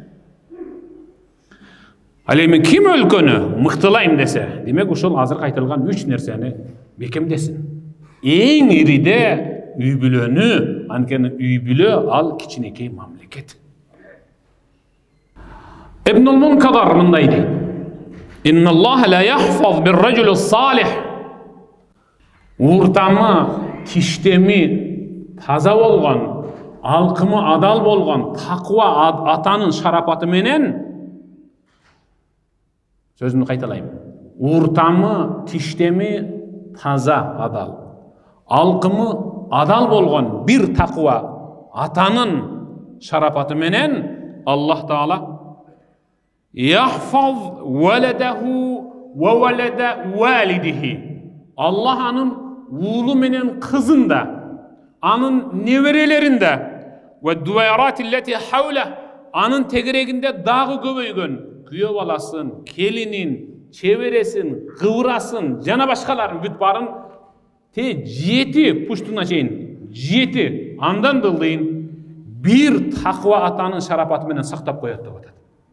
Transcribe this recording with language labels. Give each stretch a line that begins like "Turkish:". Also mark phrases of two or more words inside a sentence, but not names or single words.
Kyrgyz: Ал эми ким өлкөнү мыктылайм десе, демек ошол азыр айтылган 3 нерсени бекемдесин. Эң ириде үй бүлөнү, анткени үй бүлө ал кичинекей мамлекет. Ибнул Мункадар мындай дейт:
Arabic: إن الله لا يحفظ بالرجل صالح.
Kyrgyz: Уртамы, тиштеми таза болгон, алкымы адал болгон, таква атанын шарапаты менен, сөзүмдү кайталайм. Уртамы, тиштеми таза, адал, алкымы адал болгон бир таква атанын шарапаты менен Аллах Таала
Arabic: يحفظ ولده وولد والده.
Kyrgyz: Аллах анын уулу менен кызын да, анын неберелерин да,
Arabic: والدويرات التي حوله,
Kyrgyz: анын тегерегинде дагы көбөйгөн күйөө баласын, келинин, чебересин, кыбырасын, жана башкаларын бүт барын 7 пуштуна чейин, 7 андан дылдыйын бир таква атанын шарапаты менен сактап коет деп атат.